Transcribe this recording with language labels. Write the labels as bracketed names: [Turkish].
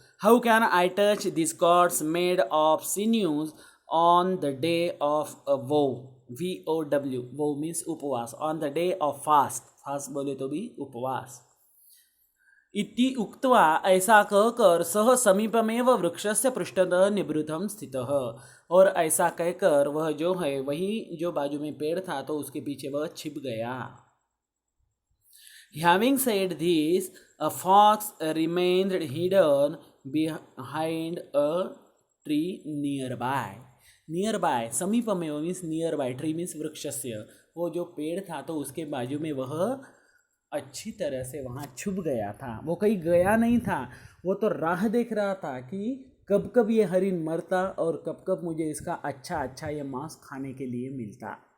[English] how can I touch this cords made of sinews on the day of vow, VOW, vow means उपवास, on the day of fast, fast [Hindi] बोले तो भी उपवास। [Sanskrit] इति उक्त्वा [Hindi] ऐसा कहकर [Sanskrit] सह समीपमेव वृक्षस्य पृष्ठतः निवृत्तम स्थितः, [Hindi] और ऐसा कहकर वह जो है वही जो बाजू में पेड़ था तो उसके पीछे वह छिप गया। [English] Having said this, a fox remained hidden behind a tree nearby. [Hindi] Nearby, समीप में means near by, tree means वृक्षस्य, वो जो पेड़ था तो उसके बाजू में वह अच्छी तरह से वहाँ छुप गया था। वो कहीं गया नहीं था, वो तो राह देख रहा था कि कब कब ये हरिण मरता और कब कब मुझे इसका अच्छा ये मांस खाने के लिए मिलता।